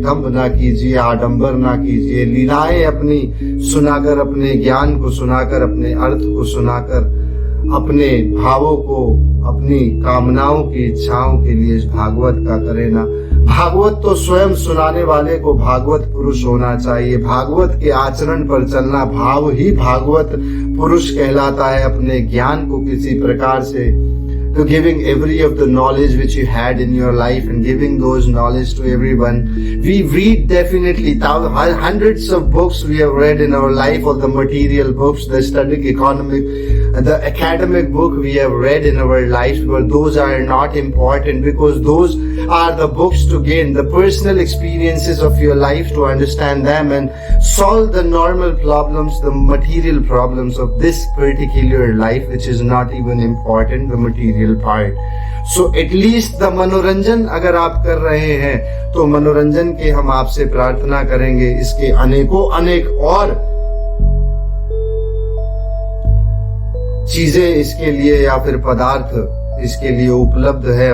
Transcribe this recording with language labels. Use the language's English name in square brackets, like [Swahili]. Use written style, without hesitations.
[Hindi] दंभ ना कीजिए, आडंबर ना कीजिए, लीलाएं अपनी सुनाकर, अपने ज्ञान को सुनाकर, अपने अर्थ को सुनाकर, अपने भावों को, अपनी कामनाओं की इच्छाओं के लिए इस भागवत का करें ना। भागवत तो स्वयं सुनाने वाले को भागवत पुरुष होना चाहिए। भागवत के आचरण पर चलना, भाव ही भागवत पुरुष कहलाता है। अपने ज्ञान को किसी प्रकार से [English] to giving every of the knowledge which you had in your life and giving those knowledge to everyone. We read definitely hundreds of books we have read in our life, of the material books, the studic economic, the academic book we have read in our lives, but those are not important because those are the books to gain the personal experiences of your life, to understand them and solve the normal problems, the material problems of this particular life, which is not even important, the material part. So at least the [Hindi] मनोरंजन अगर आप कर रहे हैं तो मनोरंजन के हम आपसे प्रार्थना करेंगे। इसके अनेकों अनेक और चीजें इसके लिए या फिर पदार्थ इसके लिए उपलब्ध है।